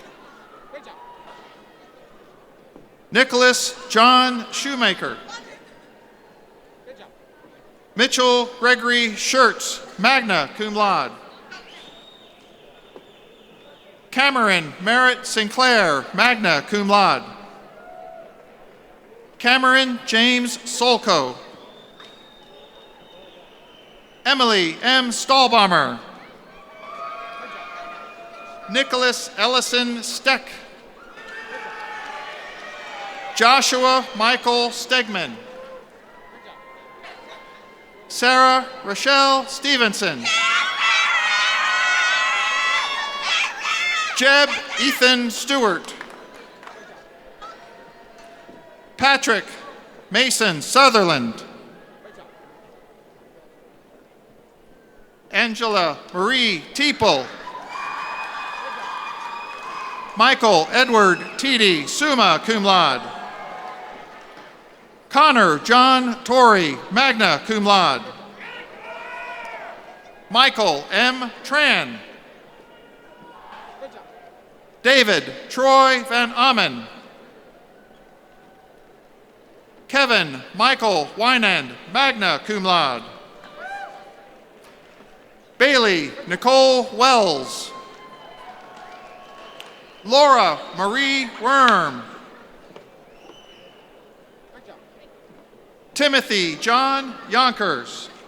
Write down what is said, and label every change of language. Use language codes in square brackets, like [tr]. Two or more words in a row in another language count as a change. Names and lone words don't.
[en] Nicholas John Shoemaker. Mitchell Gregory Schertz, [la] magna cum laude. [en] Cameron Merritt Sinclair, [la] magna cum laude. [en] Cameron James Solko. Emily M. Stahlbommer. Nicholas Ellison Steck. Joshua Michael Stegman. Sarah Rochelle Stevenson. Jeb Ethan Stewart. Patrick Mason Sutherland. Angela Marie Teeple. Michael Edward Teedy, [la] summa cum laude. [en] Connor John Torrey, [la] magna cum laude. [en] Michael M. Tran. David Troy Van Amen. Kevin Michael Wynand, [la] magna cum laude. [en] Bailey Nicole Wells. Laura Marie Worm. Timothy John Yonkers.